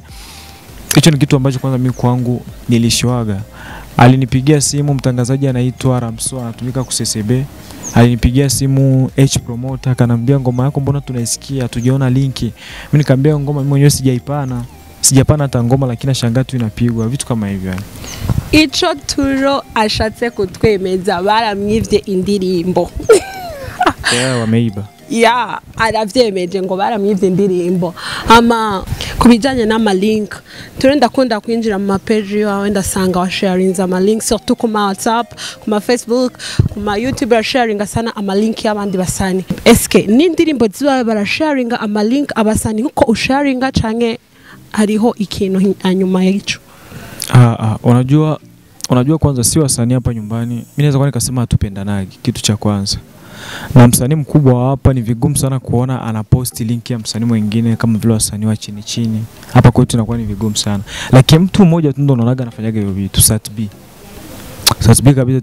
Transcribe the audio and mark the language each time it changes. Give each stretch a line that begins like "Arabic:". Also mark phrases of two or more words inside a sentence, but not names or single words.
Swahili: Hicho ni kitu ambacho kwanza mimi kwangu nilishoaga. Alinipigia simu mtangazaji anaitwa Aramu anatumika ku CCB. Alinipigia simu H promoter akanambia ngoma yako mbona tunaisikia hatujaona linki. Mimi nikamwambia ngoma mimi mwenyewe sijapana hata ngoma lakini nashangaa tu inapigwa vitu kama hivyo yani.
Rundi: Ico turo ashatse kutwemeza baramwivye indirimbo.
Swahili: Yeah, wameiba.
Rundi: Yeah, aravyemeje ngo baramwivye indirimbo. Ama kubijanye n'ama link turenda kunda kwinjira mu page yawe ndasanga wa sharing ama link surtout kuma WhatsApp, kuma Facebook, kuma YouTube ya sharing sana ama link y'abandi basani. Eske n'indirimbo ziba bara sharing ama link abasani uko usharinga canke hariho ikintu anyuma y'ico?
Swahili: Unajua kwanza si wasanii hapa nyumbani. Mimi naweza kwa nikasema hatupendanagi kitu cha kwanza. Na msanii mkubwa hapa ni vigumu sana kuona anaposti link ya msanii mwingine kama vile wasanii wa chini. Hapa kwetu inakuwa ni vigumu sana. Lakini mtu mmoja tu ndo unaonaga anafanyaga hivyo vitu, Satb kabisa.